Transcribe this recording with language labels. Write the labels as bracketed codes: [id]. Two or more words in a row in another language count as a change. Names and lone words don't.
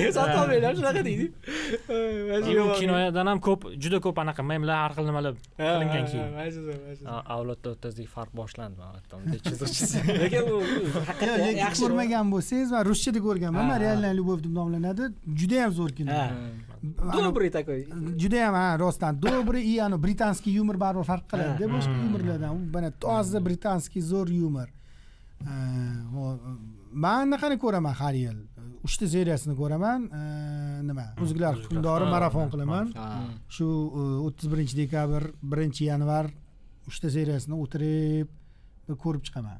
[uz] Sotolmaylar, shunaqa deydi. Bu kinodan ham ko'p, juda ko'p anaqa memlar, har xil nimalar qilingan keyin. Avlodda o'rtasidagi farq boshlandi mana chiziqchisi. Lekin u haqiqatdan yaxshi ko'rmagan bo'lsangiz, men ruschada ko'rganman. Men Реальная любовь deb nomlanadi. Juda ham zo'r kino. [ru] Добрый такой. [uz] Juda ham rostdan [ru] добрый и [uz] ano britanskiy yumor baribir farq qiladi boshqa yumorlardan. U mana toza britanskiy zo'r yumor. Men anaqani ko'raman har yil. 3 ta seriyasini ko'raman. Nima? O'zgilar hukmdori marafon qilaman. Shu 31 dekabr, 1 yanvar 3 ta seriyasini o'tirib ko'rib chiqaman.